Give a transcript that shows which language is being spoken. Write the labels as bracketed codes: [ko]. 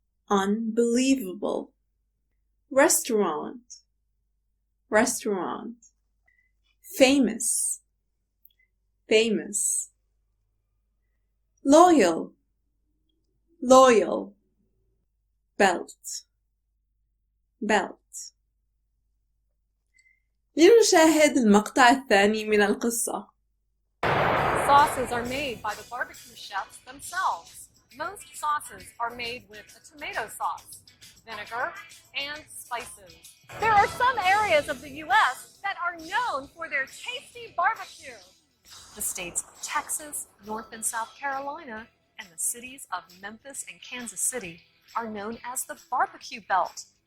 [en] unbelievable, restaurant, restaurant, famous, famous, loyal, loyal, belt, belt. [ar] لنشاهد المقطع الثاني من القصة. [en] Sauces are made by the barbecue chefs themselves. Most sauces are made with a tomato sauce, vinegar, and spices. There are some areas of the U.S. that are known for their tasty barbecue. The states of Texas, North and South Carolina, and the cities of Memphis and Kansas City are known as the barbecue belt.